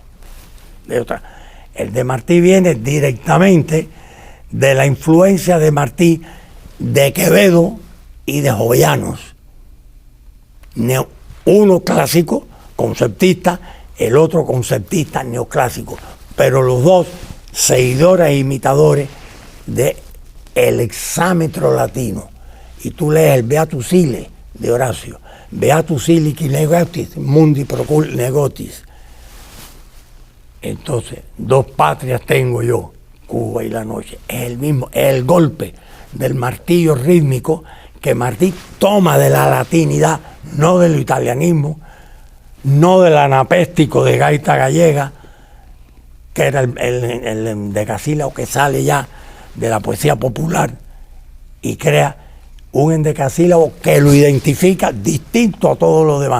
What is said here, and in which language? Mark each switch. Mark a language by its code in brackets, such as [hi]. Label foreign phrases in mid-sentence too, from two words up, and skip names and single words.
[es] El de Martí viene directamente de la influencia de Martí, de Quevedo y de Jovellanos. Uno clásico, conceptista, el otro conceptista neoclásico, pero los dos seguidores e imitadores de el hexámetro latino. Y tú lees el [la] Beatus Ile [es] de Horacio, [la] Beatus Ilici negotis, mundi procul negotis. [es] Entonces, dos patrias tengo yo, Cuba y la noche. Es el mismo, es el golpe del martillo rítmico que Martí toma de la latinidad, no del italianismo, no del anapéstico de gaita gallega, que era el endecasílabo que sale ya de la poesía popular, y crea un endecasílabo que lo identifica distinto a todos los demás.